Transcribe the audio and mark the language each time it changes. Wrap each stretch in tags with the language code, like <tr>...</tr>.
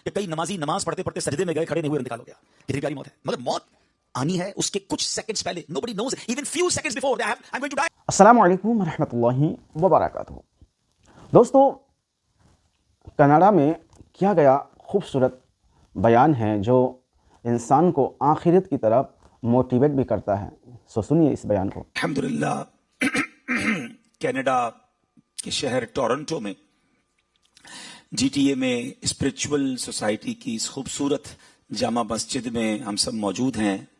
<ur>کہ کئی نمازی نماز پڑھتے پڑھتے سجدے میں گئے, کھڑے نہیں ہوئے, انتقال ہو گیا. کتنی پیاری موت ہے, مگر موت آنی ہے اس کے کچھ سیکنڈز پہلے.</ur> <en>nobody knows even few seconds before they have I'm going to die.</en> <ur>السلام علیکم ورحمۃ اللہ وبرکاتہ. دوستو, کناڈا میں کیا گیا خوبصورت بیان ہے جو انسان کو آخرت کی طرف موٹیویٹ بھی کرتا ہے. سو سنیے اس بیان کو. الحمدللہ کینیڈا کے شہر ٹورنٹو میں جی ٹی اے میں اسپرچول سوسائٹی کی اس خوبصورت جامع مسجد میں ہم سب موجود ہیں.</ur>